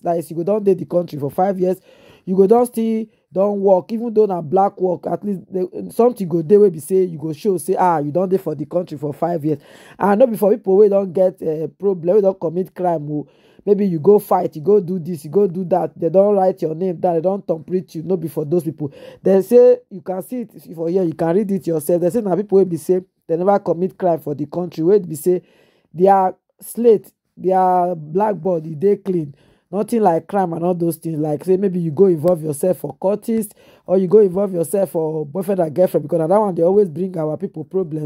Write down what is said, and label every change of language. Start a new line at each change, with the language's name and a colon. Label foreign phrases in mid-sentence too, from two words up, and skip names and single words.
Nigerian Pidgin: Like, you go don dey the country for 5 years, you go don still don work, even though na black work, at least something go dey wey be say you go show say you don dey for the country for 5 years. And no be for people wey don get problem, wey don commit crime o. Maybe you go fight, you go do this, you go do that, they don't write your name down, they don't thumbprint you. No be for those people. They say you can see it for here, you can read it yourself. They say now people will be say they never commit crime for the country, wey be say their slate, their blackboard, they clean. Nothing like crime and all those things. Like say maybe you go involve yourself for cultists, or you go involve yourself for boyfriend and girlfriend, because that one they always bring our people problems.